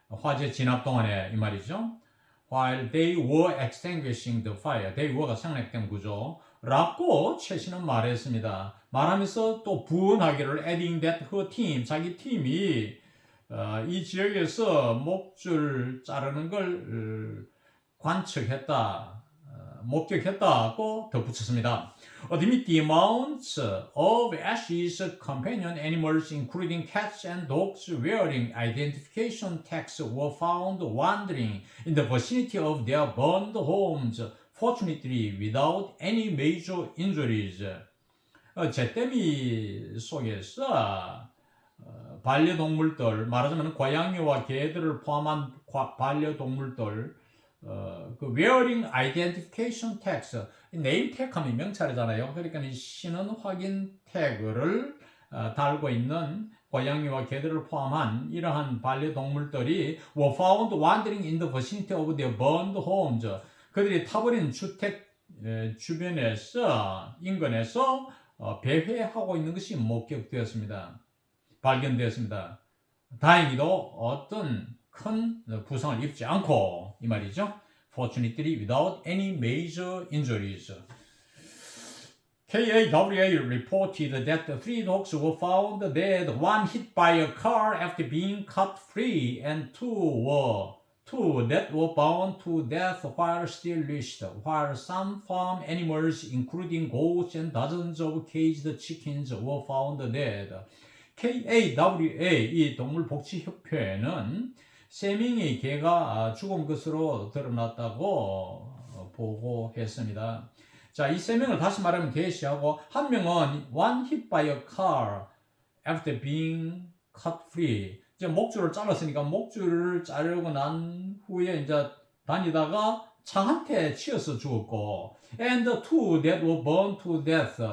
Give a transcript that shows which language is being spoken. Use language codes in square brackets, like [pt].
[ko] 화재 진압 동안에 이 말이죠. [en] While they were extinguishing the fire. [ko] They were가 생략된 구조. 라고 최 씨는 말했습니다. 말하면서 또 부언하기를 [en] adding that her team, [ko] 자기 팀이 이 지역에서 목줄 자르는 걸 관측했다, 목격했다고 덧붙였습니다. [en] Amid the amounts of ashes, companion animals including cats and dogs wearing identification tags were found wandering in the vicinity of their burned homes, fortunately without any major injuries. [ko] 잿더미 속에서 반려동물들, 말하자면 고양이와 개들을 포함한 반려동물들, [en] wearing identification tags, [ko] 네임 태그 하면 명찰이잖아요. 그러니까 이 신원 확인 태그를 달고 있는 고양이와 개들을 포함한 이러한 반려동물들이 [en] were found wandering in the vicinity of their burned homes. [ko] 그들이 타버린 주택 주변에서, 인근에서 배회하고 있는 것이 목격되었습니다. 발견되었습니다. 다행히도 어떤 큰 부상을 입지 않고 이 말이죠. [en] Fortunately without any major injuries. KAWA reported that the 3 dogs were found dead, 1 hit by a car after being cut free, and 2 that were burned to death while still leashed, while some farm animals, including goats and dozens of caged chickens, were found dead. [ko] KAWA, 이 동물복지협회는 3명의 개가 죽은 것으로 드러났다고 보고했습니다. 자, 이 3명을 다시 말하면 대시하고, 한 명은 [en] one hit by a car after being cut free. [ko] 이제 목줄을 잘랐으니까 목줄을 자르고 난 후에 이제 다니다가 창한테 치여서 죽었고, [en] and 2 that were burned to death.